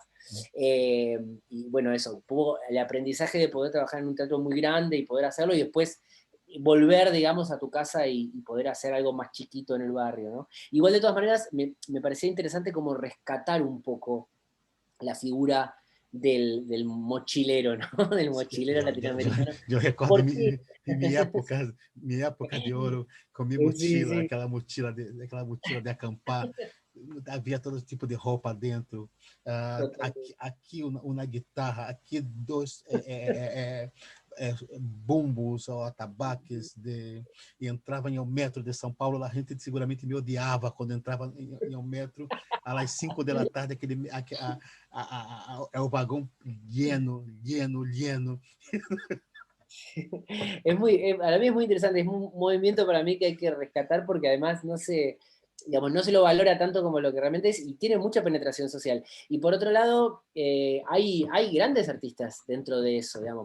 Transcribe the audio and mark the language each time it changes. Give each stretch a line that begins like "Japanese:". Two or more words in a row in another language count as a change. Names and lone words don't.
Spanish: Y bueno, eso, el aprendizaje de poder trabajar en un teatro muy grande y poder hacerlo, y después volver, digamos, a tu casa y poder hacer algo más chiquito en el barrio, ¿no? Igual, de todas maneras, me parecía interesante como rescatar un poco la figura del mochilero, ¿no? Del mochilero Yo, latinoamericano.
Portuguese: yo recordo Porque, minha época de ouro com minha
Spanish: sí,
Portuguese: mochila,
Spanish: sí,
Portuguese: aquela mochila de acampar. Havia todo tipo de roupa dentro.
Spanish: totalmente.
Portuguese: Aqui uma guitarra, aqui dois bumbos ou atabaques e entrava em um metro de São Paulo. A gente seguramente me odiava quando entrava em um metro às 5 da tarde, é o vagão
Spanish: lleno, lleno, lleno. Para mí es muy interesante, es un movimiento para mí que hay que rescatar, porque además digamos, no se lo valora tanto como lo que realmente es, y tiene mucha penetración social. Y por otro lado, hay grandes artistas dentro de eso, digamos.